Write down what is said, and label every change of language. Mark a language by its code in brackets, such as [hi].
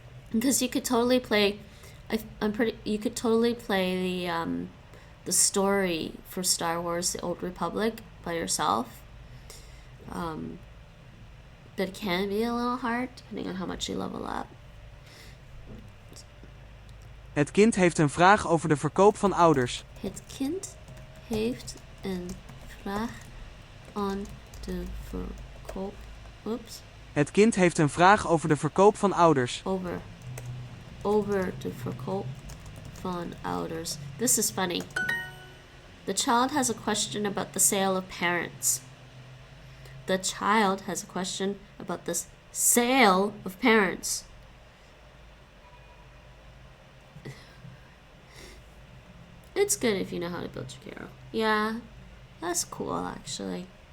[en] Because you could totally play. You could totally play the story for Star Wars: The Old Republic by yourself. But it can be a little hard depending on how much you level up. [nl] Het kind heeft een vraag over de verkoop van ouders. Het kind heeft een vraag aan de verkoop. [en] Oops. [nl] Het kind heeft een vraag over de verkoop van ouders. Over de verkoop van ouders. [en] This is funny. The child has a question about the sale of parents. The child has a question about the sale of parents. It's good if you know how to build your hero. Yeah, that's cool actually.